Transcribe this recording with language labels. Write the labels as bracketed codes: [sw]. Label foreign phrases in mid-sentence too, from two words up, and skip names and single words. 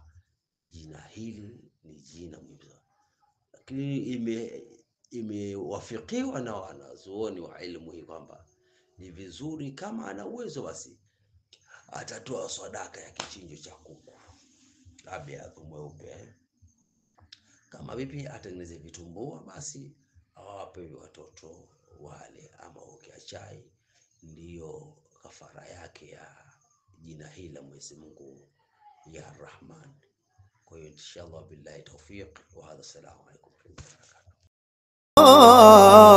[sw] Jina hili ni jina muhimu, lakini imewafikiwa na wanazuoni wa ilmu hii kwamba ni vizuri kama ana uwezo basi atatoa sadaka ya kichinjo cha kuku abyadh mweupe. Kama vipi atengeneze vitumbua, basi awape watoto wale, ama ukiachai, ndiyo kafara yake ya jina hili la Mwenyezi Mungu ya Rahman. Kwa hiyo [ar] إن شاء الله وبالله التوفيق وهذا السلام عليكم ورحمة الله وبركاته.